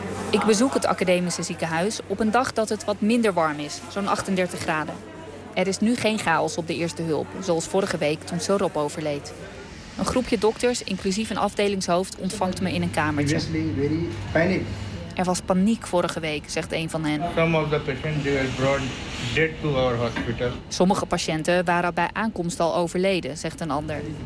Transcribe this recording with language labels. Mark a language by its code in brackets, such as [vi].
[nl] Ik bezoek het academische ziekenhuis op een dag dat het wat minder warm is, zo'n 38 graden. Er is nu geen chaos op de eerste hulp, zoals vorige week toen Sorab overleed. Een groepje dokters, inclusief een afdelingshoofd, ontvangt me in een kamertje. Er was paniek vorige week, zegt een van hen. [en] Some of the patients were brought dead to our hospital. [nl] Sommige patiënten waren bij aankomst al overleden, zegt een ander.